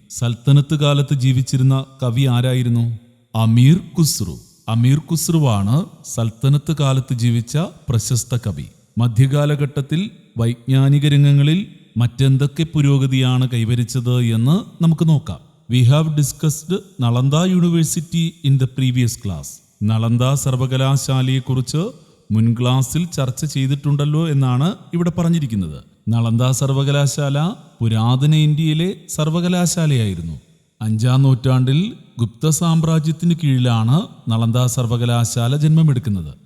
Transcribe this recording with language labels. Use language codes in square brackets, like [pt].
[ml] സൽത്തനത്ത് കാലത്ത് ജീവിച്ചിരുന്ന കവി ആരായിരുന്നു? അമീർ ഖുസ്രു. അമീർ ഖുസ്രുവാണ് സൽത്തനത്ത് കാലത്ത് ജീവിച്ച പ്രശസ്ത കവി. മധ്യകാലഘട്ടത്തിൽ വൈജ്ഞാനിക രംഗങ്ങളിൽ മറ്റെന്തൊക്കെ പുരോഗതിയാണ് കൈവരിച്ചത് എന്ന് നമുക്ക് നോക്കാം. [en] We have discussed Nalanda university in the previous class. [ml] Nalanda സർവകലാശാലയെക്കുറിച്ച് മുൻ ക്ലാസ്സിൽ ചർച്ച ചെയ്തിട്ടുണ്ടല്ലോ എന്നാണ് ഇവിടെ പറഞ്ഞിരിക്കുന്നത്. നളന്ദ സർവകലാശാല പുരാതന ഇന്ത്യയിലെ സർവകലാശാലയായിരുന്നു. 5-ാം നൂറ്റാണ്ടിൽ ഗുപ്ത സാമ്രാജ്യത്തിന് കീഴിലാണ് നളന്ദ സർവകലാശാല ജന്മമെടുക്കുന്നത്.